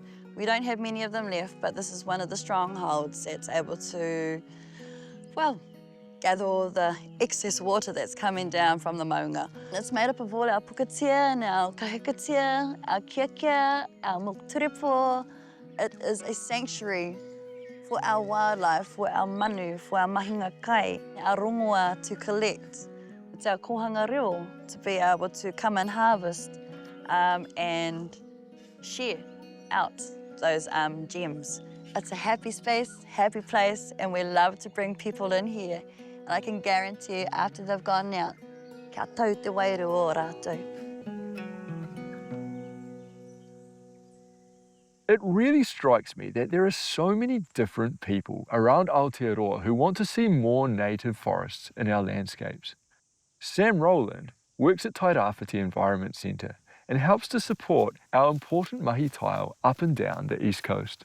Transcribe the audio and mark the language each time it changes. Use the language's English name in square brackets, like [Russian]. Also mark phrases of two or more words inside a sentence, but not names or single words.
[English] We don't have many of them left, but this is one of the strongholds that's able to, well, gather all the excess water that's coming down from the maunga. It's made up of all our pukatea and our kahikatea, our kiakea, our mokturepo. It is a sanctuary for our wildlife, for our manu, for our [Māori] mahinga kai, [English] our rongoa to collect. It's our [Māori] kohanga reo [English] to be able to come and harvest and share out those gems. It's a happy space, happy place, and we love to bring people in here. And I can guarantee you, after they've gone out, [Māori] kia tau te wairu o rātou. [English] It really strikes me that there are so many different people around Aotearoa who want to see more native forests in our landscapes. Sam Rowland works at Tairāwhiti Environment Centre and helps to support our important mahi tile up and down the East Coast.